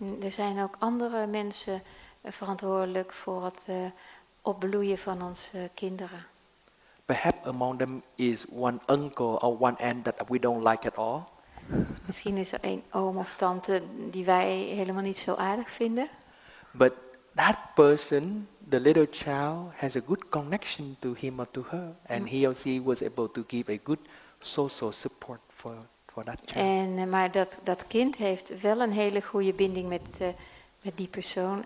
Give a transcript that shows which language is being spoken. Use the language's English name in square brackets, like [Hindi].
[Dutch] Er zijn ook andere mensen verantwoordelijk voor het opbloeien van onze kinderen. [English] Perhaps among them is one uncle or one aunt that we don't like at all. [Dutch] Misschien is er een oom of tante die wij helemaal niet zo aardig vinden. [English] But that person, the little child, has a good connection to him or to her, and he or she was able to give a good social support for that child. [Dutch] Maar dat kind heeft wel een hele goede binding met die persoon.